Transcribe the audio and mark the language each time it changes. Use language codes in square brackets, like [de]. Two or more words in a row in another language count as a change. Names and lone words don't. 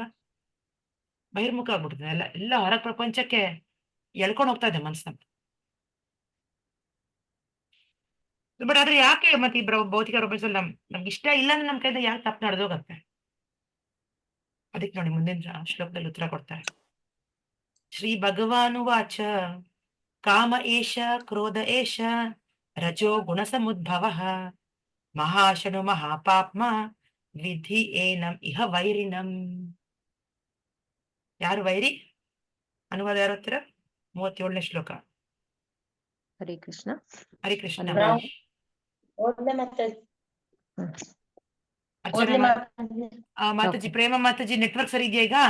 [kn] ಬಹಿರ್ಮುಖ ಆಗ್ಬಿಡ್ತದೆ. ಎಲ್ಲ ಹೊರ ಪ್ರಪಂಚಕ್ಕೆ ಎಳ್ಕೊಂಡು ಹೋಗ್ತಾ ಇದೆ ಮನ್ಸನ್ನ. ಬಟ್ ಆದ್ರೆ ಯಾಕೆ ಮತ್ತೆ ಈ ಭೌತಿಕ ಪ್ರಪಂಚದಲ್ಲಿ ನಮ್ಗೆ ಇಷ್ಟ ಇಲ್ಲ ಅಂದ್ರೆ ನಮ್ ಕೈಯಿಂದ ಯಾಕೆ ತಪ್ಪು ನಡೆದೋಗತ್ತೆ? ಅದಕ್ಕೆ ನೋಡಿ ಮುಂದಿನ ಶ್ಲೋಕದಲ್ಲಿ ಉತ್ತರ ಕೊಡ್ತಾರೆ. [sa] ಶ್ರೀ ಭಗವಾನುವಾಚ ಕಾಮ ಏಷ ಕ್ರೋಧ ಏಷ ರಜೋ ಗುಣ ಸಮುದ್ಭವ ಮಹಾಶನು ಮಹಾಪಾಪ್ಮ ವಿಧಿ ಏನಂ ಇಹ ವೈರಿನಂ. [kn] ಯಾರು ವೈರಿ? ಅನುವಾದ ಯಾರು ಹತ್ತಿರ? 37ನೇ ಶ್ಲೋಕ. ಹರೇ ಕೃಷ್ಣ. ಹರಿ ಕೃಷ್ಣ. ಮಾತಾಜಿ, ಪ್ರೇಮ ಮಾತಾಜಿ, ನೆಟ್ವರ್ಕ್ ಸರಿ ಇದೆಯಾ ಈಗ?